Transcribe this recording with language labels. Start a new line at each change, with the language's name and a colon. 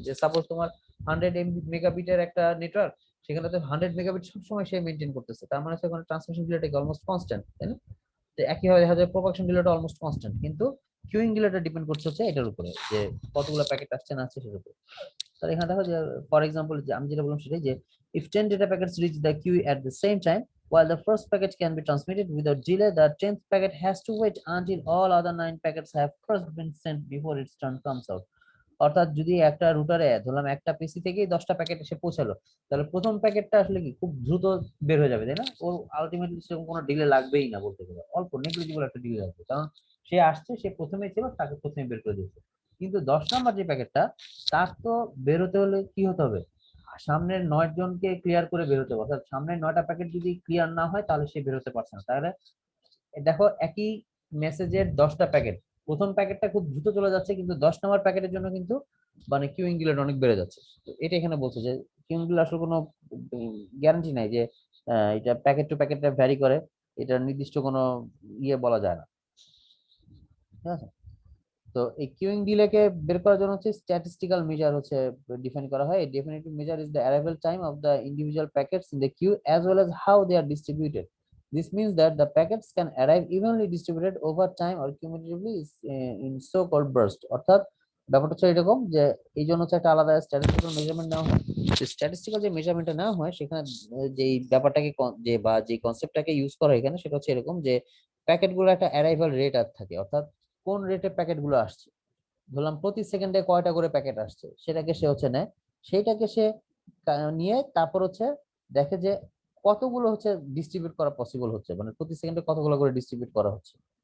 Bangla: যে সাপোজ তোমার 100 মেগাবিটের একটা নেটওয়ার্ক, সেখানে তো 100 মেগাবিট সবসময় সে মেনটেন করতেছে, তার মানে সেখানে ট্রান্সমিশন ডিলেটা অলমোস্ট কনস্ট্যান্ট, তাই না? তো একইভাবে দেখা যায় প্রপাগেশন ডিলেটা অলমোস্ট কনস্ট্যান্ট, কিন্তু কিউইং ডিলেটা ডিপেন্ড করছে হচ্ছে এটার উপরে যে কতগুলো প্যাকেট আসছে না আসছে সেটার উপরে। তাহলে এখানে দেখো যে
English: for example
Bangla: যে আমি যেটা বললাম সেটাই, যে
English: if 10 data packets reach the queue at the same time, while the first packet can be transmitted without delay, the 10th packet has to wait until all other 9 packets have first been sent before its turn comes out.
Bangla: অর্থাৎ যদি একটা রুটারে ধরলাম একটা পিসি থেকেই 10টা packet এসে পৌঁছালো, তাহলে প্রথম প্যাকেটটা আসলে কি খুব দ্রুত বের হয়ে যাবে, তাই না? ওর আলটিমেটলি সেরকম কোনো ডিলে লাগবেই না বলতে গেলে, অল্প নেগলিজিবল একটা ডিলে লাগবে, কারণ সে আসছে, সে প্রথমেই ছিল, তাকে প্রথমে বের করে দিয়েছে। কিন্তু 10 নম্বর যে প্যাকেটটা, তার তো বের হতে হলে কি হতে হবে, সামনের 9 জনকে ক্লিয়ার করে বের হতে হবে, অর্থাৎ সামনের 9টা প্যাকেট যদি ক্লিয়ার না হয় তাহলে সে বের হতে পারছে না। তাহলে দেখো একই মেসেজের 10টা প্যাকেট, প্রথম প্যাকেটটা খুব দ্রুত চলে যাচ্ছে, কিন্তু 10 নম্বর প্যাকেটের জন্য কিন্তু মানে কিউইং ডিলেটা অনেক বেড়ে যাচ্ছে। তো এটা এখানে বলছে যে কিউইং ডিলে আসলে কোনো গ্যারান্টি নাই যে এটা প্যাকেট টু প্যাকেটটা ভ্যারি করে, এটা নির্দিষ্ট কোনো ইয়ে বলা যায় না, ঠিক আছে? তো এই কিউইং ডিলেকে বের করার জন্য হচ্ছে স্ট্যাটিস্টিক্যাল মেজার হচ্ছে ডিফাইন করা হয়।
English: definitive measure is the arrival time of the individual packets in the queue
Bangla: as well as how they are distributed.
English: This means that the packets can arrive evenly distributed over time or cumulatively in so called burst.
Bangla: অর্থাৎ ব্যাপারটা হচ্ছে এরকম যে এই জন্য হচ্ছে একটা আলাদা স্ট্যাটিস্টিক্যাল মেজারমেন্ট নেওয়া হয়। স্ট্যাটিস্টিক্যাল যে মেজারমেন্টটা নেওয়া হয় সেখানে যে ব্যাপারটাকে যে বা যে কনসেপ্টটাকে ইউজ করা হয় এখানে, সেটা হচ্ছে এরকম যে প্যাকেটগুলো একটা অ্যারাইভাল রেট আর থাকে, অর্থাৎ কোন রেটে প্যাকেটগুলো আসছে, ধরলাম প্রতি সেকেন্ডে কয়টা করে প্যাকেট আসছে সেটাকে সে হচ্ছে নেয়, সেইটাকে সে নিয়ে তারপর হচ্ছে দেখে যে কতগুলো হচ্ছে ডিস্ট্রিবিউট করা পসিবল হচ্ছে, মানে প্রতি সেকেন্ডে কতগুলো করে ডিস্ট্রিবিউট করা হচ্ছে।